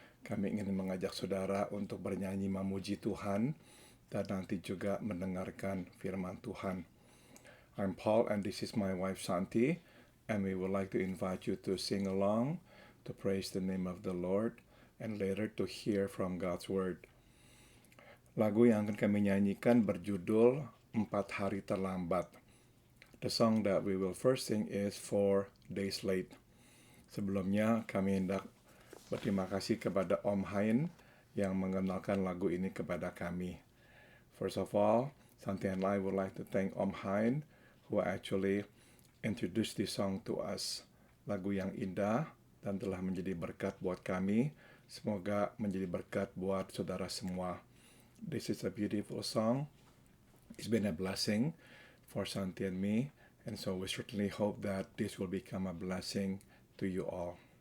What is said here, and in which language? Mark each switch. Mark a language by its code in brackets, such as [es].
[id] Kami ingin mengajak saudara untuk bernyanyi memuji Tuhan dan nanti juga mendengarkan firman Tuhan. [en] I'm Paul and this is my wife Santi, and we would like to invite you to sing along, to praise the name of the Lord, and later to hear from God's word. [id] Lagu yang akan kami nyanyikan berjudul 4 Hari Terlambat. [en] The song that we will first sing is 4 Days Late. [id] Sebelumnya kami hendak berterima kasih kepada Om Hain yang mengenalkan lagu ini kepada kami. [en] First of all, Santi and I would like to thank Om Hain who actually introduced this song to us. [id] Lagu yang indah dan telah menjadi berkat buat kami. Semoga menjadi berkat buat saudara semua. [en] This is a beautiful song. It's been a blessing for Santi and me, and so we certainly hope that this will become a blessing to you all.